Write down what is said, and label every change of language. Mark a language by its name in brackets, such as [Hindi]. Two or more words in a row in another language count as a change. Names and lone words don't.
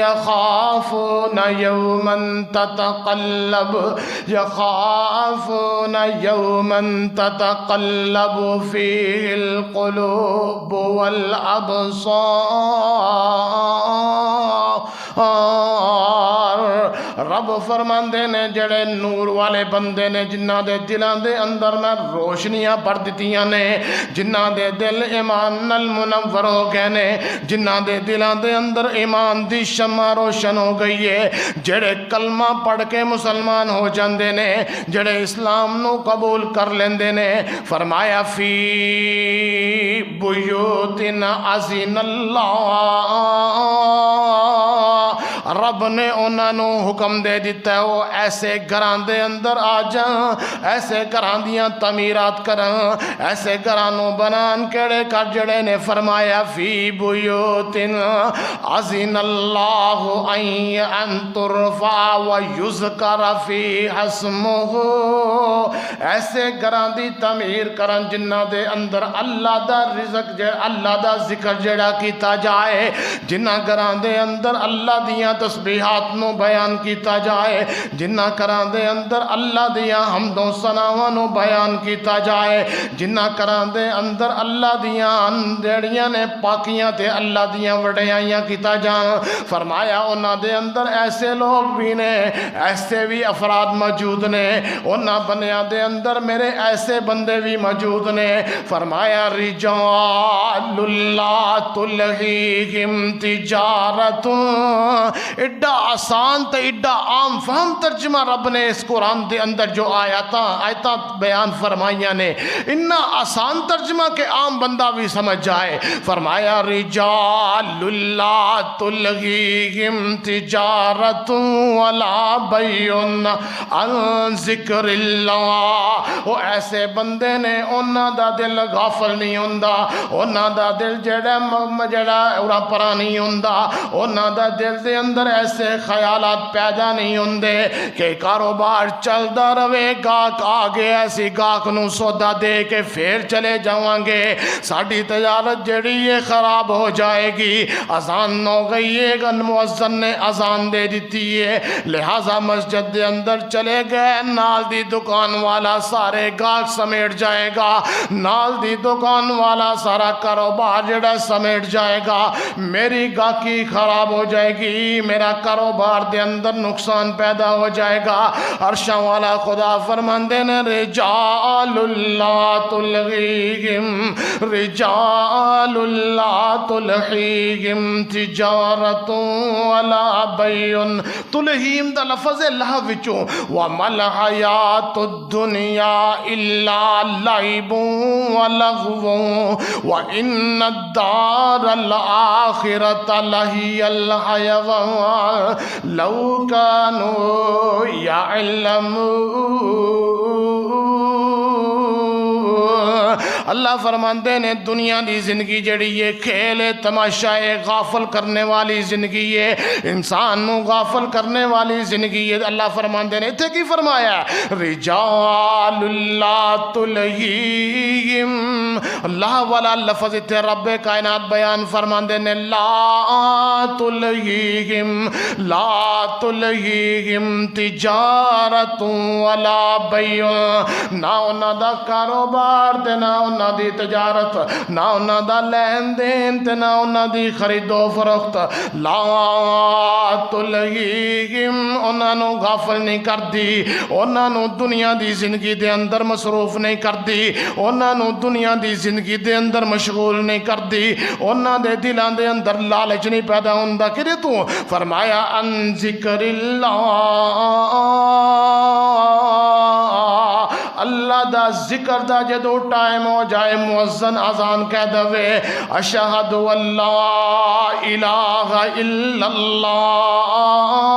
[Arabic] یخافون یوما تتقلب فیہ القلوب والابصار۔ [Punjabi] رب فرماندے نے جڑے نور والے بندے نے جنہ دے دلاں دے اندر میں روشنیاں بھر دتیاں نے، جنہ دے دل ایمان نال منور ہو گئے نے، جنہ دے دلاں دے اندر ایمان دی شمع روشن ہو گئی ہے، جڑے کلمہ پڑھ کے مسلمان ہو جاندے نے، جڑے اسلام نو قبول کر لیندے نے، فرمایا فی [Arabic] بیوت اذن اللہ، [Punjabi] رب نے انہاں نو حکم دے دیتا ہے وہ ایسے گھراں دے اندر آ جان، ایسے گھراں دیاں تعمیرات کرن، ایسے گھراں نو بنان کیڑے کر جڑے نے فرمایا [Arabic] فی بیوت اذن اللہ ان ترفع ویذکر فیہا اسمہ، [Punjabi] ایسے گھراں دی تعمیر کرن جنہ دے اندر اللہ دا رزق اللہ دا ذکر جڑا کیتا جائے، جنہ گھراں دے اندر اللہ دیاں تسبیحات نو بیان کیتا جائے، جنہ گھراں دے اندر اللہ دیاں حمد و ثناواں نو بیان کیتا جائے، جنہ گھراں دے اندر اللہ دیاں جڑیاں نے پاکیاں تے اللہ دیاں وڈیائیاں کیتا جان، فرمایا انہاں دے اندر ایسے لوگ بھی نے، ایسے بھی افراد موجود نے، انہاں بنیاں دے اندر میرے ایسے بندے بھی موجود نے، فرمایا [Arabic] رجال لا تلہیہم تجارت، [Punjabi] ایڈا آسان تے ایڈا عام فہم ترجمہ رب نے اس قرآن دے اندر جو آیتاں بیان فرمائیاں نے، انہا آسان ترجمہ کے عام بندہ بھی سمجھ جائے، فرمایا [Arabic] رجال لا تلہیہم تجارت ولا بیع عن ذکر اللہ، [Punjabi] وہ ایسے بندے نے انہاں دا دل غافل نہیں ہوندا، انہاں دا دل جڑا اورا پرا نہیں ہوندا، انہاں دا دل دے اندر ایسے خیالات پیدا نہیں ہوندے کہ کاروبار چلدا رہے، گاہک آگے ایسی گاہک نو سودا دے کے پھر چلے جاؤں گے، ساڈی تجارت جڑی یہ خراب ہو جائے گی، اذان ہو گئی ہے، مؤذن نے اذان دے دیتی ہے، لہٰذا مسجد دے اندر چلے گئے، نال دی دکان والا سارے گاہک سمیٹ جائے گا، نال دی دکان والا سارا کاروبار جڑا سمیٹ جائے گا، میری گاہکی خراب ہو جائے گی، میرا کاروبار دے اندر نقصان پیدا ہو جائے گا۔ عرشاں والا خدا فرماندے نے [Arabic] رجال لا تلہیہم رجال لا تلہیہم تجارت ولا بیع، [Punjabi] تلہیم دا لفظ ہے لہو وچوں، [Arabic] وما الحیات الدنیا الا لعب ولغو وان الدار الآخرة لہی الحیوان لو کانوا یعلمون۔ [Punjabi] اللہ فرماندے نے دنیا دی زندگی جڑی ہے کھیل تماشا ہے، غافل کرنے والی زندگی ہے، انسان نو غافل کرنے والی زندگی ہے۔ اللہ فرماندے نے اتھے کی فرمایا [Arabic] رجال لا تلہیہم، [Punjabi] اللہ والا لفظ اتھے رب کائنات بیان فرماندے نے [Arabic] لا تلہیہم تجارت ولا بیع، [Punjabi] نہ انہاں دا کاروبار تے نہ انہاں دی تجارت، نہ انہاں دا لین دین تے نہ انہاں دی خرید و فروخت، لا تلہیہم، انہاں نو غافل نہیں کر دی، انہاں نو دنیا دی زندگی دے اندر مصروف نہیں کر دی، انہاں نو دنیا دی زندگی دے اندر مشغول نہیں کر دی، انہاں دے دلاں دے اندر لالچ نہیں پیدا ہوندا کہ تو فرمایا [Arabic] ان ذکر [Punjabi] اللہ دا ذکر دا جدو ٹائم ہو جائے مؤذن اذان کہہ دوے [Arabic] اشہد اللہ الہ الا اللہ